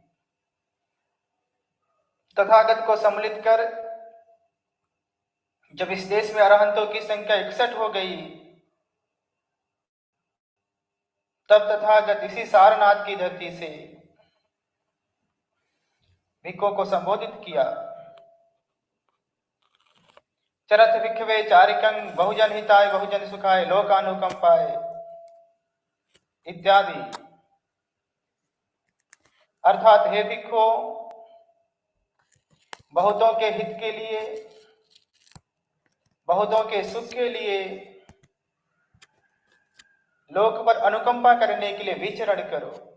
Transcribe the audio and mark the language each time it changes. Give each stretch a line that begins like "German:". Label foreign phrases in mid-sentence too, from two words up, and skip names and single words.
Hindi: तथागत को सम्मिलित कर जब इस देश में अरहंतों की संख्या 61 हो गई, तब तथागत इसी सारनाथ की धरती से भिक्खुओं को संबोधित किया।
Pali: चरत भिक्खवे चारिकं बहुजन हिताय बहुजन सुखाय लोकानुकंपाय इत्यादि।
Hindi: अर्थात हे भिक्खुओं, बहुतों के हित के लिए, बहुतों के सुख के लिए, लोक पर अनुकंपा करने के लिए विचरण करो।